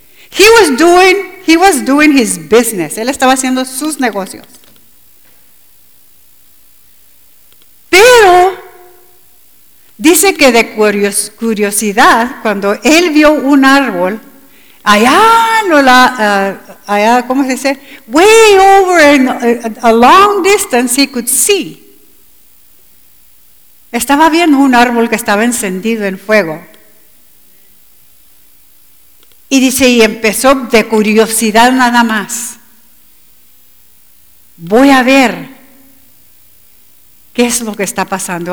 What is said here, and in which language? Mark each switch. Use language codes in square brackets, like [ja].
[en] He was doing his business. [es] Él estaba haciendo sus negocios. Pero dice que de curiosidad, cuando él vio un árbol allá, ¿cómo se dice? [en] Way over in a long distance, he could see. [es] Estaba viendo un árbol que estaba encendido en fuego. Y dice, y empezó de curiosidad nada más. Voy a ver qué es lo que está pasando.